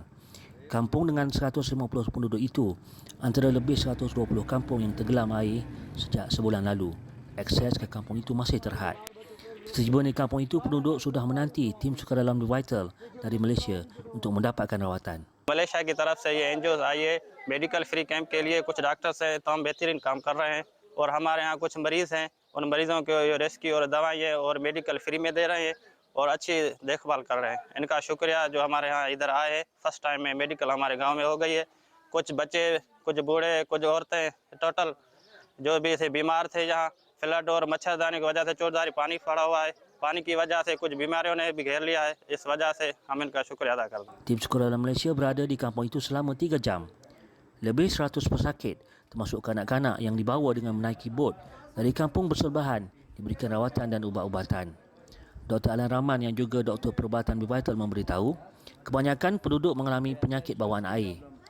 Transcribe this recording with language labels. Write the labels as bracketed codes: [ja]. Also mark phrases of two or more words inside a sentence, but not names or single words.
[ms] Kampung dengan 150 penduduk itu antara lebih 120 kampung yang tenggelam air sejak sebulan lalu. Akses ke kampung itu masih terhad. Setiba di kampung itu, penduduk sudah menanti tim sukarelawan Vital dari Malaysia untuk mendapatkan rawatan. [ur] ملیشیا کی طرف سے یہ این جی او آئے [en] medical free camp [ur] کے لیے کچھ ڈاکٹرز ہیں تمام بہترین کام کر رہے ہیں اور ہمارے یہاں کچھ مریض ہیں ان مریضوں کو ریسکیو اور دوائیاں اور [en] medical free [ur] میں دے رہے ہیں اور اچھی دیکھ بھال کر رہے ہیں. ان کا شکریہ جو ہمارے یہاں ادھر آئے ہیں. [en] first time [ur] میں میڈیکل ہمارے گاؤں میں ہو گئی ہے. کچھ بچے، کچھ بوڑھے، کچھ عورتیں، ٹوٹل جو بھی تھے بیمار تھے. یہاں فلڈ اور مچھردانی کی وجہ سے چوردای پانی پڑا ہوا ہے. پانی کی وجہ سے کچھ بیماریوں نے بھی گھیر لیا ہے۔ اس وجہ سے ہم ان کا شکریہ ادا کرتے ہیں. [ms] Tim sukarelawan Malaysia berada di kampung itu selama 3 jam. Lebih 100 pesakit termasuk kanak-kanak yang dibawa dengan menaiki bot dari kampung bersebelahan diberikan rawatan dan ubat-ubatan. Dr. Alan Rahman yang juga Doktor Perubatan Vital memberitahu, kebanyakan penduduk mengalami penyakit bawaan air.